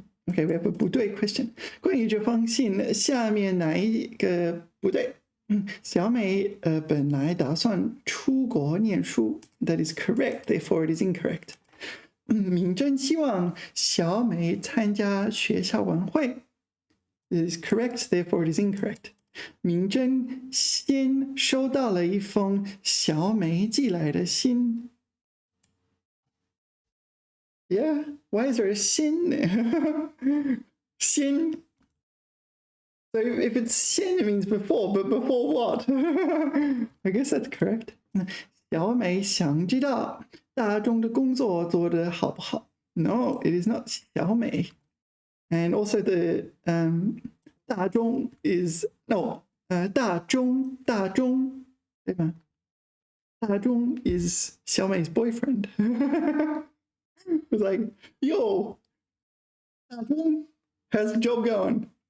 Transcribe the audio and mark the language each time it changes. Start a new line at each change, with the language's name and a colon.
English: Okay, we have a 不对 question.
Chinese: 关于这封信，下面哪一个不对？小美本来打算出国念书
English: That is correct, therefore it is incorrect.
Chinese: 明真希望小美参加学校晚会
English: It is correct, therefore it is incorrect.
Chinese: 明真先收到了一封小美寄来的信
English: Yeah, why is there a sin there? Sin. So if it's sin, it means before, but before what? I guess that's correct.
Chinese: 小美想知道大钟的工作做得好不好
English: No, it is not 小美. And also the 大钟 is, no,
Chinese: 大钟对吗？
English: 大钟 is 小美's boyfriend. It's like, yo, 大钟 how's the job going?